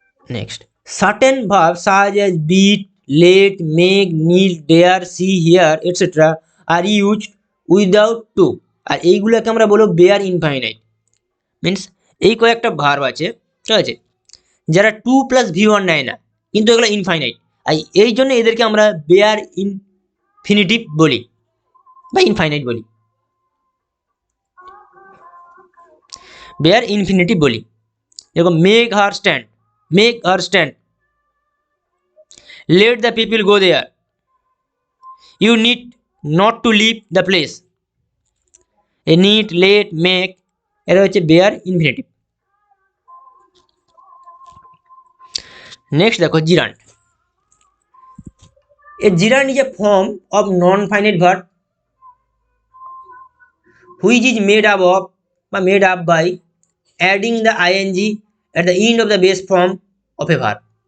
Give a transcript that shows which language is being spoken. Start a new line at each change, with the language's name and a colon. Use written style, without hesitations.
English: Next, certain verbs such as beat, let, make, need, dare, see, hear, etc. are used without to,
Bangla: আর এইগুলোকে আমরা বলবো bear infinite. Means এই কয়েকটা verb আছে, ঠিক আছে, যারা 2 + V1 নেয় না, কিন্তু এগুলো ইনফাইনাইট, আর এই জন্য এদেরকে আমরা বেয়ার ইনফিনিটিভ বলি বা ইনফাইনাইট বলি, বেয়ার ইনফিনিটিভ বলি।
English: এরকম make her stand, make her stand. Let the people go there. You need not to leave the place. A need, let, make,
Bangla: এটা হচ্ছে বেয়ার ইনফিনিটিভ। নেক্সট দেখো, জিরান্ড।
English: A gerund is a form of non finite verb which is made up of বা made up by adding the ING at the end of the base form of a verb.